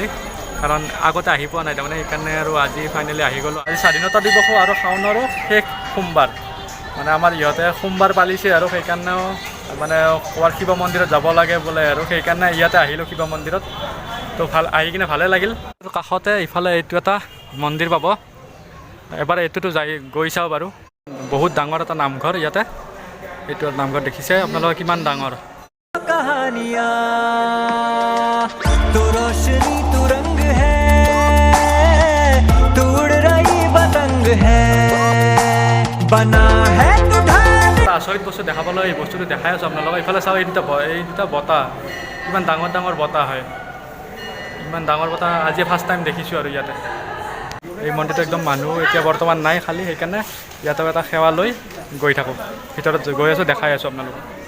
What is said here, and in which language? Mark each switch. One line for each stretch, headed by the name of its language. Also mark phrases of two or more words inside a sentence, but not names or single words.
Assamese: কাৰণ আগতে আহি পোৱা নাই তাৰমানে সেইকাৰণে আৰু আজি ফাইনেলি আহি গ'লোঁ আজি স্বাধীনতা দিৱসো আৰু শাওনৰো শেষ সোমবাৰ মানে আমাৰ ইহঁতে সোমবাৰ পালিছে আৰু সেইকাৰণেও মানে ক'ৰবাত শিৱ মন্দিৰত যাব লাগে বোলে আৰু সেইকাৰণে ইয়াতে আহিলোঁ শিৱ মন্দিৰত তো ভাল আহি কিনে ভালেই লাগিল আৰু কাষতে ইফালে এইটো এটা মন্দিৰ পাব এবাৰ এইটোতো গৈ চাওঁ বাৰু বহুত ডাঙৰ এটা নামঘৰ ইয়াতে এইটো নামঘৰ দেখিছে আপোনালোকে কিমান ডাঙৰ
Hindi: कहानियाँ तू रोशनी तू रंग है तू उड़ रही पतंग है बना है तू ढाल
Assamese: আচৰিত বস্তু দেখাবলৈ এই বস্তুটো দেখাই আছোঁ আপোনালোকক ইফালে চাওঁ এই দুটা বতাহ ইমান ডাঙৰ ডাঙৰ বতাহ হয় ইমান ডাঙৰ বতাহ আজি
English: first time
Assamese: দেখিছোঁ আৰু ইয়াতে এই মন্দিৰটো একদম মানুহ এতিয়া বৰ্তমান নাই খালী সেইকাৰণে ইয়াতে এটা সেৱা লৈ গৈ থাকোঁ ভিতৰত গৈ আছোঁ দেখাই আছোঁ আপোনালোকক